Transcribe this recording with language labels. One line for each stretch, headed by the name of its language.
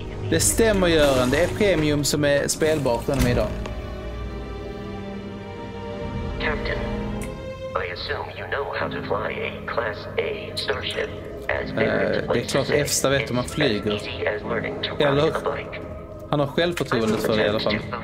Swedish: Det stämmer, Göran. Det är premium som är spelbart ännu idag.
English: Captain, I assume you know how to fly a Class A starship.
Swedish: Det är klart FZ vet hur man flyger. Eller han har självförtroende för det i alla fall.